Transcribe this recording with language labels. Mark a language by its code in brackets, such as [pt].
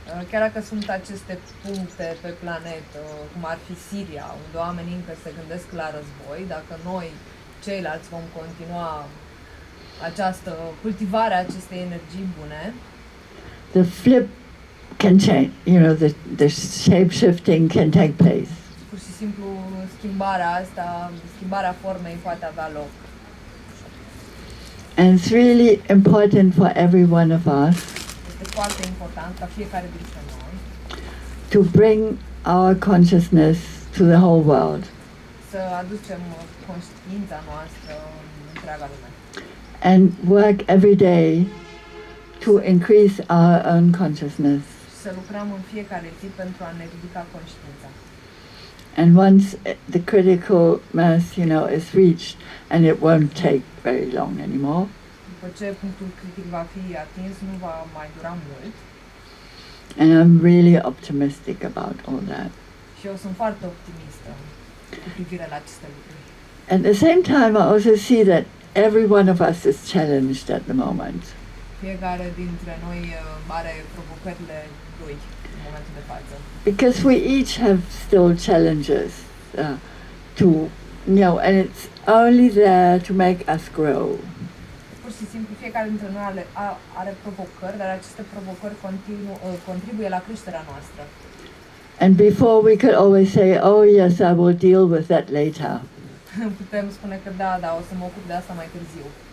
[ro] Chiar dacă sunt aceste puncte pe planetă, cum ar fi Siria, unde oamenii încă se gândesc la război, dacă noi, ceilalți, vom continua această cultivare a acestei energii bune, [en] the flip can change, you know, the shape shifting can take place. [ro] pur și simplu schimbarea asta, schimbarea formei poate avea loc. [en] And it's really important for every one of us [ro] Este foarte important ca fiecare dintre noi [en] to bring our consciousness to the whole world. [ro] să aducem conștiința noastră în întreaga lume. [en] And work every day to increase our own consciousness. [ro] Și să lucrăm în fiecare zi pentru a ne ridica conștiința. [en] And once the critical mass, you know, is reached, and it won't take very long anymore, [ro] După ce punctul critic va fi atins, nu va mai dura mult. [en] and I'm really optimistic about all that. [ro] Și eu sunt foarte optimistă cu privire la aceste lucruri. [en] At the same time, I also see that every one of us is challenged at the moment. [ro] Fiecare dintre noi are provocările lui în momentul de față. [en] Because we each have still challenges to, you know, and it's only there to make us grow. [ro] Pur și simplu, fiecare dintre noi are provocări, dar aceste provocări contribuie la creșterea noastră. [en] And before we could always say, oh yes, I will deal with that later. [ro] Putem spune că da, o să mă ocup de asta mai târziu.